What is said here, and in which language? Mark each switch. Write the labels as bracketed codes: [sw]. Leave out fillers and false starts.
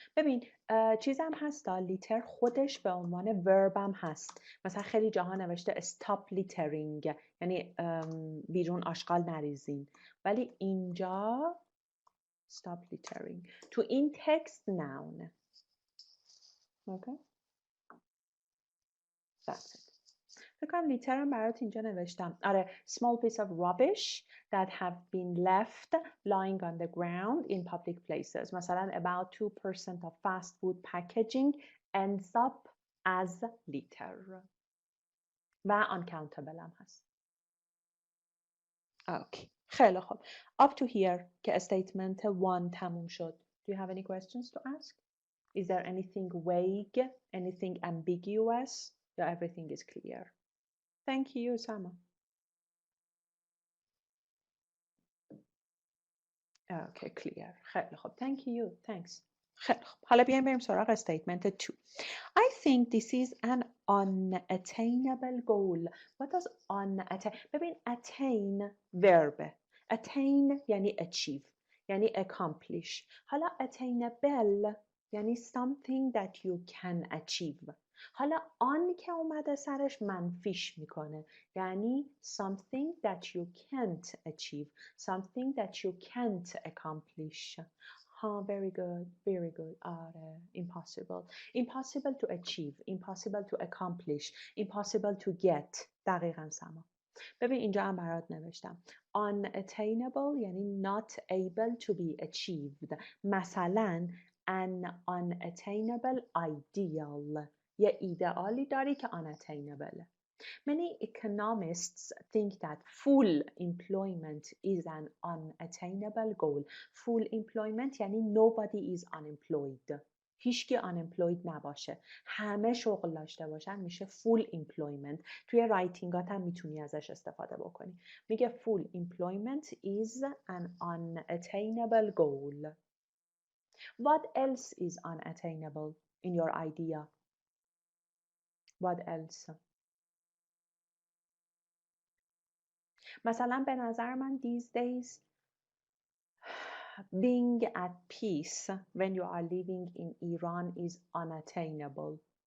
[fa] ببین چیزم هست لیتر خودش به عنوان verb هم هست. مثلا خیلی جاها نوشته [en] stop littering [fa] یعنی بیرون آشغال نریزین. ولی اینجا stop littering. تو این تکست noun. [en] Okay? That's it. [fa] فکر کنم لیتر هم برات اینجا نوشتم. [en] آره small piece of rubbish that have been left lying on the ground in public places. مثلا about 2% of fast food packaging ends up as litter. [fa] و uncountable هم هست. Okay. خیلی خوب. [en] Up to here که statement 1 [fa] تموم شد. [en] Do you have any questions to ask? Is there anything vague? Anything ambiguous? Yeah, everything is clear. Thank you, Sama. Okay, clear. [fa] خیلی خوب. [en] Thank you. Thanks. خیلی خوب. [fa] حالا بیایم بریم سراغ statement 2. [en] I think this is an unattainable goal. What does unattain? ببین attain verb. Attain یعنی achieve. یعنی accomplish. حالا attainable یعنی something that you can achieve. [fa] حالا آن که اومده سرش منفیش میکنه [en] یعنی something that you can't achieve, something that you can't accomplish. Very good, very good. آره impossible, impossible to achieve, impossible to accomplish, impossible to get. دقیقاً سما. [fa] ببین اینجا هم برات نوشتم [en] unattainable یعنی not able to be achieved. مثلا an unattainable ideal. [fa] یه ایدئالی داری که unattainable. [en] Many economists think that full employment is an unattainable goal. Full employment یعنی nobody is unemployed. [fa] هیچکی unemployed نباشه. همه شغل داشته باشن میشه full employment. توی رایتینگات هم میتونی ازش استفاده بکنی. [en] میگه full employment is an unattainable goal. What else is unattainable in your idea? What else? [fa] مثلا به نظر من [en] these days being at peace when you are living in Iran is unattainable.